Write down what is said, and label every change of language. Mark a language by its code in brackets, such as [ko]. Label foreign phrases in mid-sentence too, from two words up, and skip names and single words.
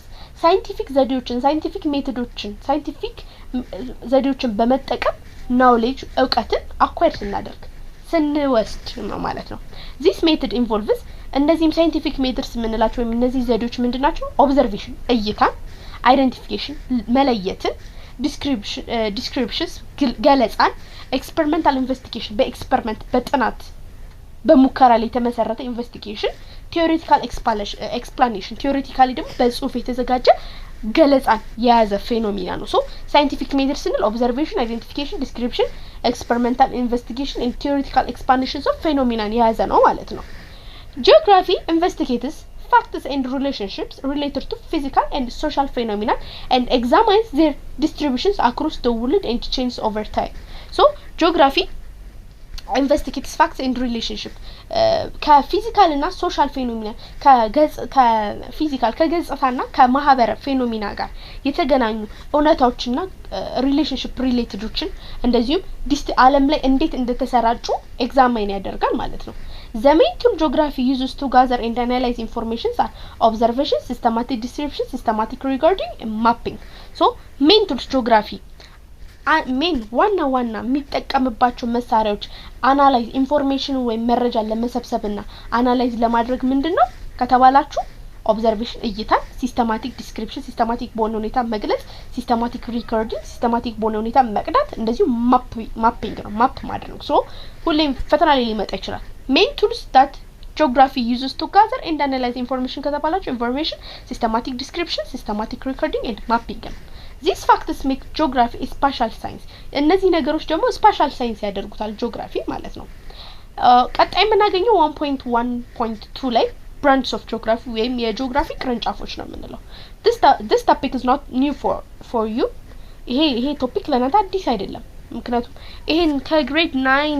[am] Scientific ዘዴዎችን [en] scientific methodዎችን [am] scientific ዘዴዎችን በመጠቀም knowledge እውቀትን acquire ስናደርግ ስንወስድ ነው ማለት ነው [en] This method involves [am] እነዚህም [en] scientific methods [am] የምንላቸው ወይም እነዚህ ዘዴዎች ምንድናቸው observation እይታን identification መለየትን descriptions ገለጻን [en] experimental investigation [am] በኤክስፐሪመንት በጥናት በሙከራ ላይ የተመሰረተ ኢንቨስቲጌሽን [en] theoretical explanation theoretically [am] ደግሞ በጽሁፍ የተዘጋጀ ገለጻን የያዘ ፌኖሜና ነው [en] so scientific methods ስንል observation identification description experimental investigation and theoretical explanations of phenomena [am] የያዘ ነው ማለት ነው [en] geography investigates facts and relationships related to physical and social phenomena and examines their distributions across the world and changes over time so geography investigates facts and relationship [am] ከፊዚካል እና ሶሻል ፌኖሜና ከፊዚካል ከገጽታና ከማህበረ ፌኖሜና ጋር የተገናኙ እውነታዎችና ሪሌሽንሺፕ ሪሌትዶችን እንደዚሁም ዓለም ላይ እንዴት እንደተሰራጩ ኤግዛማይን ያደርጋል ማለት ነው [en] The main tool geography uses to gather and analyze information are observation, systematic description, systematic recording, and mapping. So, main tools geography [am] ሜን ዋና የሚጠቀምባቸው መሳሪያዎች [en] analyze information [am] ወይ መረጃ ለመሰብሰብና አናላይዝ ለማድረግ ምንድነው ከተባላችሁ ኦብዘርቬሽን እይታ [en] systematic description [am] ሲስተማቲክ በሆነ ሁኔታ መግለጽ [en] systematic recording [am] ሲስተማቲክ በሆነ ሁኔታ መቅዳት እንደዚሁ ማፒንግ ነው ማፕ ማድረግ ሶ ሁሌም ፈተና ላይ ሊመጣ ይችላል [en] main tools that geography uses to gather and analyze information [am] ከተባላችሁ [en] information systematic description systematic recording and mapping These factors make geography a spatial science. [am] እነዚህ ነገሮች ደግሞ [en] spatial science [am] ያደርጉታል geography ማለት ነው ቀጣይ የምናገኘው 1.1.2 ላይ [en] branches of geography [am] ወይም የጂኦግራፊ ቅርንጫፎች ነው የምንለው [en] This topic is not new for you [am] ይሄ ቶፒክ ለናንተ አዲስ አይደለም ምክንያቱም ይሄን ከግሬድ 9